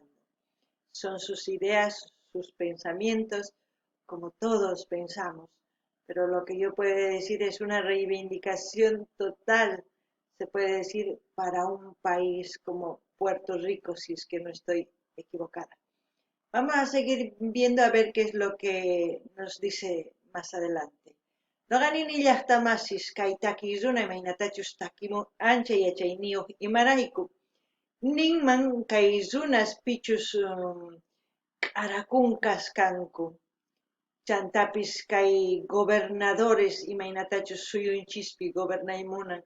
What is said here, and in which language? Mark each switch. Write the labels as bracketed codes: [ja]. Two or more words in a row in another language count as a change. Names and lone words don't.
[es] Son sus ideas, sus pensamientos, como todos pensamos, pero lo que yo puedo decir es una reivindicación total, se puede decir, para un país como Puerto Rico, si es que no estoy equivocada. Vamos a seguir viendo a ver qué es lo que nos dice más adelante. [qu] Noqanini llaqtamasis kay takiyzuna imaynatachus takimun ancha yachayniyuq imarayku. Ninman kay runas pichus k'arakunkas kanku. Chantapis kay gobernadores imaynatachus suyunchispi gobernaymunan.